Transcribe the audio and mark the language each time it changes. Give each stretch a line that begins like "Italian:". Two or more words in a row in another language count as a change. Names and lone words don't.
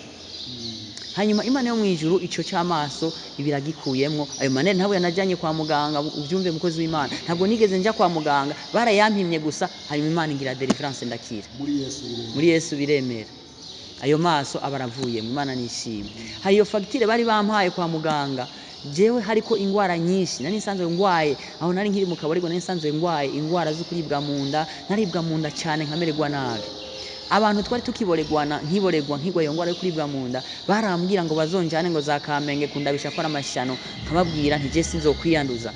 Rundi: Hanyuma Imana yo mwijuru ico cy'amaso ibiragikuyemwo ayo manere ntabwo yanajanye kwa muganga. Ubyumve mukozi w'Imana, ntabwo nigeze nja kwa muganga, barayampimye gusa hanyuma Imana ingira deliverance ndakira muri Yesu biremera. Ayo maso abaravuye Imana nishimye. Hari iyo facture bari bampaye kwa muganga, jewe hariko ingwara nyinshi nari nsanzwe ngwaye aho nari nkiri mu kaborego, nari nsanzwe ngwaye ingwara zo kuribwa munda, naribwa munda cyane nkamererwa nabi. Abantu twari tukiboregwana nkiboregwa nkigwa iyo ngwara yo kuribwa munda barambwira ngo bazonjane ngo za Kamenge kundabisha ko amashano, nkababwira nti je sinzokwiyanduza.